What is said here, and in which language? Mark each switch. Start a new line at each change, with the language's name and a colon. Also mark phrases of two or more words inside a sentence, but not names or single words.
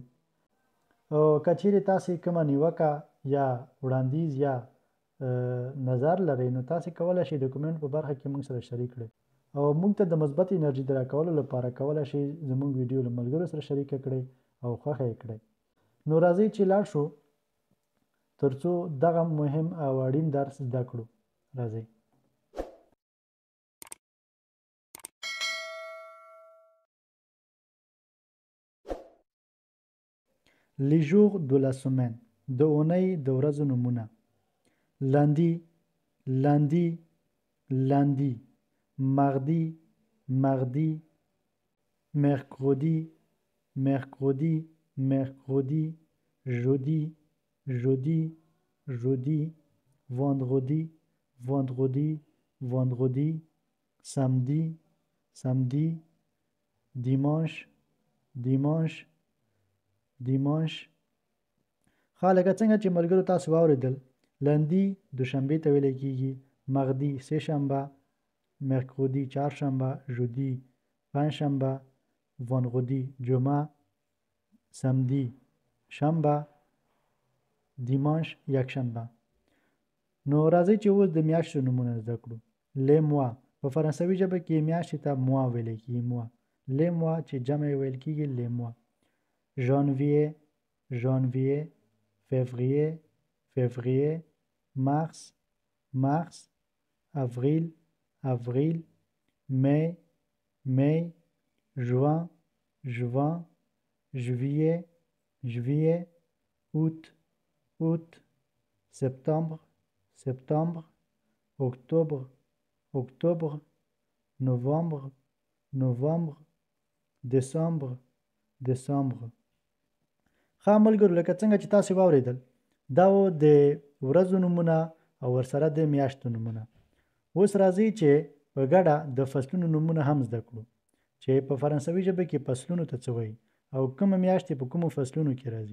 Pashto: او که چیرې تاسې کومه نیوکه یا وړاندیز یا نظر لرئ نو تاسې کولی شئ د کومنټ په برخه کې موږ سره شریک کړئ، او موږ ته د مثبت انرژي د راکولو لپاره کولی شئ زموږ ویډیو له ملګرو سره شریکه کړئ او خوښه یې کړئ. نو راځئ چې لاړ شو تر څو دغه مهم او اړین درس زده کړو. راځئ.
French: Les jours de la semaine.
Pashto: د اونۍ د ورځو نومونه:
French: lundi, lundi, lundi, mardi, mardi, mercredi, mercredi, mercredi, jeudi, jeudi, jeudi, vendredi, vendredi, vendredi, samedi, samedi, dimanche, dimanche, dimanche.
Pashto: ښه لکه څنګه چې ملګرو تاسو واورېدل، لندي دوشنبې ته ویلی کېږي، مغدي سه شنبه، مرکودي چهارشنبه، ژودي پنجشنبه، وندغدي جمعه، سمدي شنبه، دیمانش یکشنبه. نو راځئ چې اوس د میاشتو نومونه زده کړو.
French: les mois
Pashto: په فرانسوي ژبه کې میاشتې ته موا ویلی کېږي، موا.
French: les mois
Pashto: چې جمع یې ویل کېږي
French: les mois. janvier, janvier, février, février, mars, mars, avril, avril, mai, mai, juin, juin, juillet, juillet, août, août, septembre, septembre, octobre, octobre, novembre, novembre, décembre, décembre.
Pashto: ښه ملګرو لکه څنګه چې تاسې واورېدل دا و د ورځو نومونه او ورسره د میاشتو نومونه. اوس راځئ چې په ګډه د فصلونو نومونه هم زده کړو چې په فرانسوي ژبه کې فصلونو ته څه وایي او کومه میاشتې په کومو فصلونو کې راځي.